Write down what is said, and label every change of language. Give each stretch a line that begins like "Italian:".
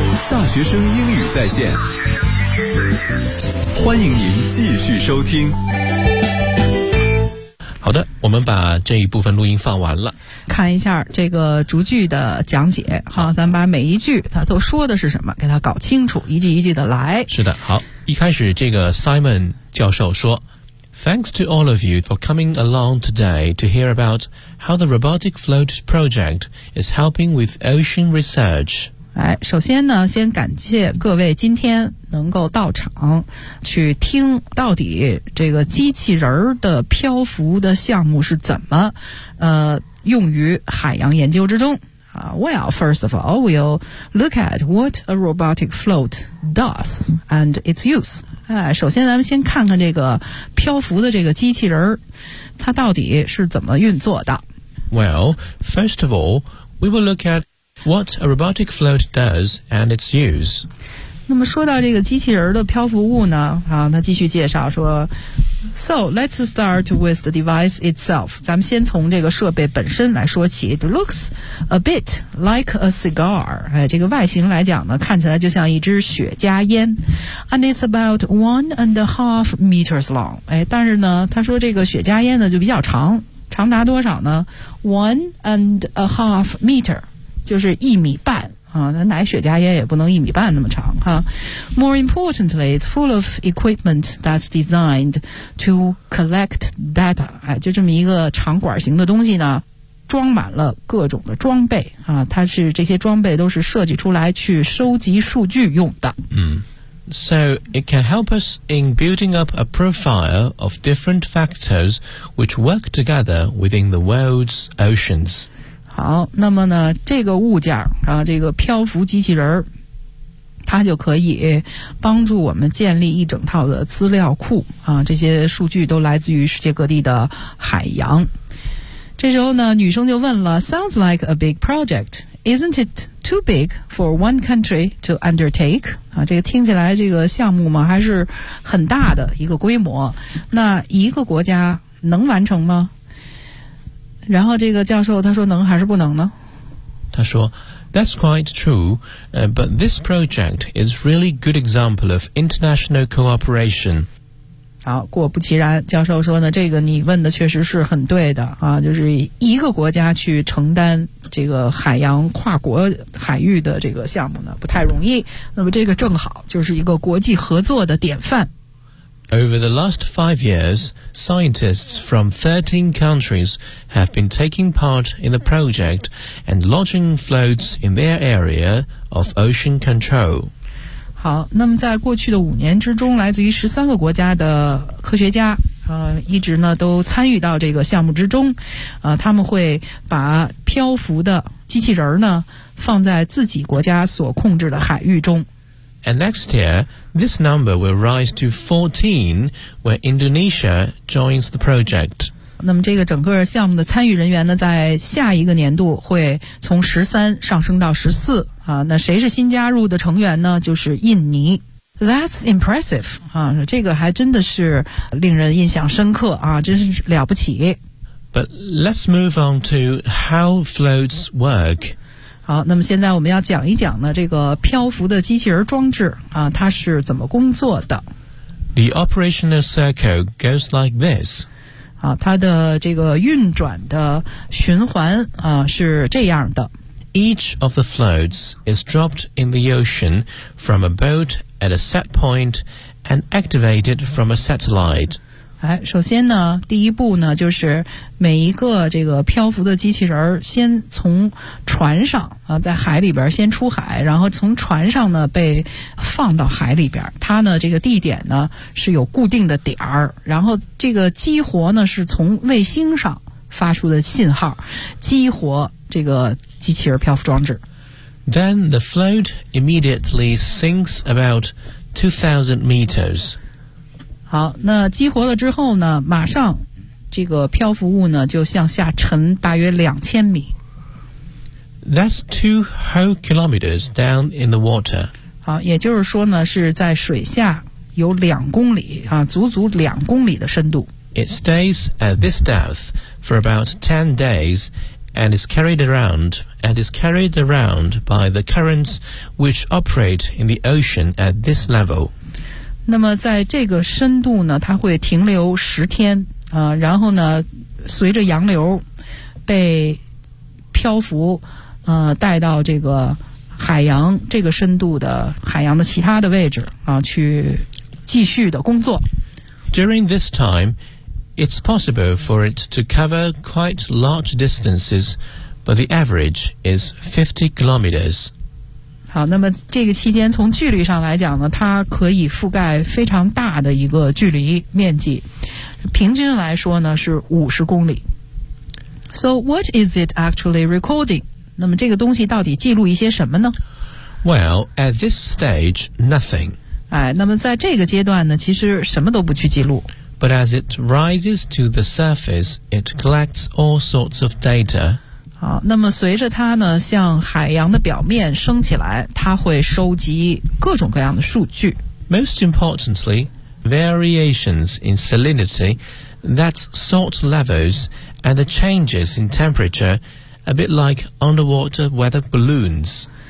Chinese: 大学生英语在线，欢迎您继续收听。好的，我们把这一部分录音放完了，看一下这个逐句的讲解。好，咱们把每一句他都说的是什么给他搞清楚，一句一句的来。是的，好，一开始这个 Simon 教授说
English: Thanks to all of you for coming along today to hear about how the Robotic Float Project is helping with ocean research.
Chinese: 哎，首先呢，先感谢各位今天能够到场去听到底这个机器人的漂浮的项目是怎么用于海洋研究之中。
English: Well, first of all, we'll look at what a robotic float does and its use.
Chinese: 哎，首先咱们先看看这个漂浮的这个机器人它到底是怎么运作的。
English: Well, first of all, we will look at... What a robotic float does and its use.
Chinese: 那么说到这个机器人的漂浮物呢，啊，他继续介绍说 ，
English: So let's start with the device itself.
Chinese: 咱们先从这个设备本身来说起。
English: It looks a bit like a cigar.
Chinese: 哎，这个外形来讲呢，看起来就像一支雪茄烟。
English: And it's about 1.5 meters long.
Chinese: 哎，但是呢，他说这个雪茄烟呢就比较长，长达多少呢 ？1.5 meter.就是一米半那奶雪茄烟也不能一米半那么长哈。
English: More importantly, it's full of equipment that's designed to collect data.
Chinese: 哎，就这么一个长管型的东西呢，装满了各种的装备啊，它是这些装备都是设计出来去收集数据用的。嗯。
English: So it can help us in building up a profile of different factors which work together within the world's oceans.
Chinese: 好，那么呢，这个物件啊，这个漂浮机器人，它就可以帮助我们建立一整套的资料库啊，这些数据都来自于世界各地的海洋。这时候呢，女生就问了 ，
English: Sounds like a big project. Isn't it too big for one country to undertake?
Chinese: 啊，这个听起来这个项目嘛，还是很大的一个规模。那一个国家能完成吗？然后这个教授他说能还是不能呢？他说
English: ,That's quite true,but this project is really good example of international cooperation.
Chinese: 好，果不其然，教授说呢，这个你问的确实是很对的啊，就是一个国家去承担这个海洋跨国海域的这个项目呢，不太容易。那么这个正好就是一个国际合作的典范。
English: Over the last 5 years, scientists from 13 countries have been taking part in the project and launching floats in their area of ocean control.
Chinese: 好，那么在过去的5年之中，来自于13个国家的科学家，一直呢都参与到这个项目之中，他们会把漂浮的机器人呢放在自己国家所控制的海域中。
English: And next year, this number will rise to 14 when Indonesia joins the project.
Chinese: 那么这个整个项目的参与人员呢，在下一个年度会从13上升到14啊。那谁是新加入的成员呢？就是印尼。
English: That's impressive
Chinese: 啊，这个还真的是令人印象深刻啊，真是了不起。
English: But let's move on to how floats work.
Chinese: 好，那么现在我们要讲一讲呢，这个漂浮的机器人装置啊，它是怎么工作的。
English: The operational circle goes like this.
Chinese: 啊，它的这个运转的循环啊是这样的。
English: Each of the floats is dropped in the ocean from a boat at a set point and activated from a satellite.
Chinese: 哎，首先呢，第一步呢，就是每一个这个漂浮的机器人先从船上啊，在海里边先出海，然后从船上呢被放到海里边。它呢这个地点呢是有固定的点儿，然后这个激活呢是从卫星上发出的信号，激活这个机器人漂浮装置。
English: Then the float immediately sinks about 2,000 meters.
Chinese: 好，那激活了之后呢，马上这个漂浮物呢就向下沉大约2000米。
English: That's 2 whole kilometers down in the water.
Chinese: 好，也就是说呢，是在水下有2公里啊，足足2公里的深度。
English: It stays at this depth for about 10 days and is carried around by the currents which operate in the ocean at this level.
Chinese: 那么在这个深度呢，它会停留10天啊，然后呢，随着洋流被漂浮，带到这个海洋这个深度的海洋的其他的位置啊，去继续的工作。
English: During this time, it's possible for it to cover quite large distances, but the average is 50 kilometers.
Chinese: 好，那么这个期间从距离上来讲呢，它可以覆盖非常大的一个距离面积，平均来说呢是50公里。
English: So what is it actually recording?
Chinese: 那么这个东西到底记录一些什么呢
English: ？Well, at this stage, nothing.
Chinese: 哎，那么在这个阶段呢，其实什么都不去记录。
English: But as it rises to the surface, it collects all sorts of data.
Chinese: 好，那么随着它呢向海洋的表面升起来，它会收集各种各样的数据。
English: Most importantly, variations in salinity, that's salt levels, and the changes in temperature, a bit like underwater weather balloons.